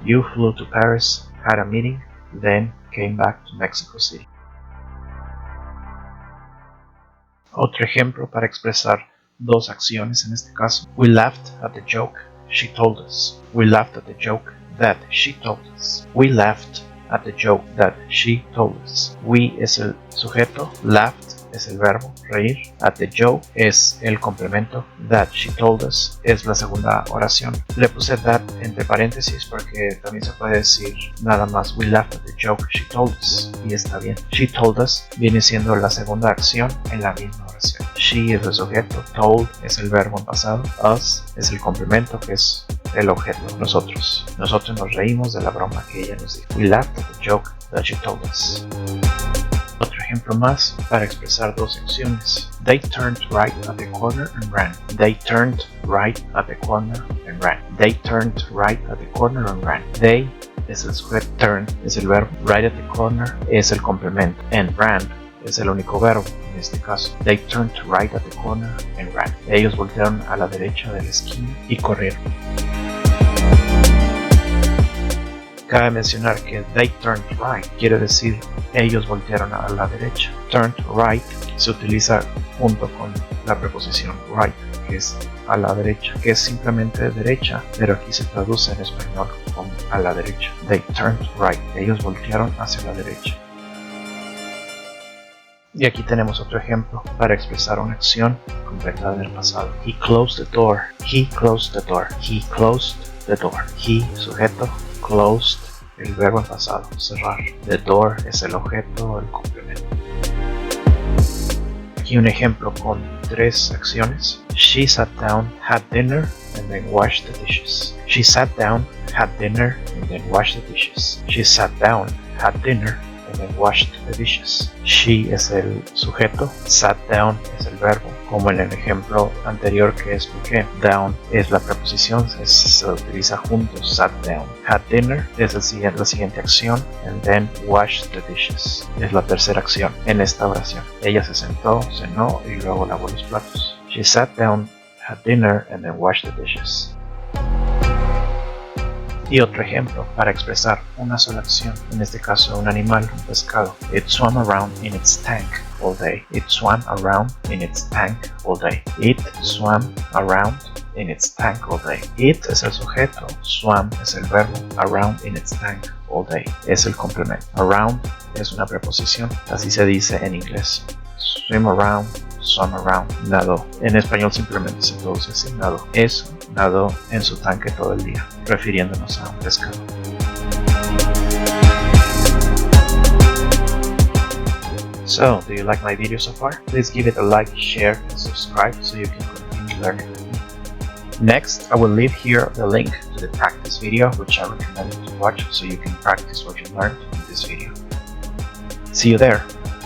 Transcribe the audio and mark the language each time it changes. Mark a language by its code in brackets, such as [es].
[en] You flew to Paris, had a meeting, then came back to Mexico City. [es] Otro ejemplo para expresar dos acciones en este caso. [en] We laughed at the joke she told us. We laughed at the joke that she told us. We laughed at the joke that she told us. [es] We es el sujeto, laughed es el verbo, reír, [en] at the joke [es] es el complemento, [en] that she told us [es] es la segunda oración. Le puse that entre paréntesis porque también se puede decir nada más [en] we laughed at the joke she told us [es] y está bien. She told us viene siendo la segunda acción en la misma oración. She es el sujeto, told es el verbo en pasado, us es el complemento que es el objeto, nosotros. Nosotros nos reímos de la broma que ella nos dijo. [en] We laughed at the joke that she told us. [es] Otro ejemplo más para expresar dos acciones. [en] They turned right at the corner and ran. They turned right at the corner and ran. They turned right at the corner and ran. They [es] es el sujeto, turn es el verbo, [en] right at the corner [es] es el complemento, [en] and ran [es] es el único verbo en este caso. [en] They turned right at the corner and ran. [es] Ellos voltearon a la derecha de la esquina y corrieron. Cabe mencionar que [en] they turned right [es] quiere decir ellos voltearon a la derecha. Turned right se utiliza junto con la preposición right, que es a la derecha, que es simplemente derecha, pero aquí se traduce en español como a la derecha. [en] They turned right, [es] ellos voltearon hacia la derecha. Y aquí tenemos otro ejemplo para expresar una acción completa del pasado. [en] He closed the door. He closed the door. He closed the door. [es] He, sujeto, closed, el verbo en pasado, cerrar. The door es el objeto, el complemento. Aquí un ejemplo con 3 acciones. [en] She sat down, had dinner, and then washed the dishes. She sat down, had dinner, and then washed the dishes. She sat down, had dinner, and then washed the dishes. [es] She es el sujeto, sat down es el verbo, como en el ejemplo anterior que expliqué. Down es la preposición, se utiliza juntos, sat down. Had dinner es la siguiente acción, [en] and then washed the dishes [es] es la tercera acción en esta oración. Ella se sentó, cenó y luego lavó los platos. [en] She sat down, had dinner, and then washed the dishes. [es] Y otro ejemplo para expresar una sola acción, en este caso un animal, un pescado. [en] It swam around in its tank all day. It swam around in its tank all day. It swam around in its tank all day. [es] It es el sujeto, swam es el verbo, [en] around in its tank all day [es] es el complemento. Around es una preposición, así se dice en inglés. [en] Swim around, swam around, [es] nadó. En español simplemente se traduce así, nadó. Es nadó en su tanque todo el día, refiriéndonos a un pescado. [en] So, do you like my video so far? Please give it a like, share, and subscribe so you can continue learning with me. Next, I will leave here the link to the practice video, which I recommend you to watch so you can practice what you learned in this video. See you there!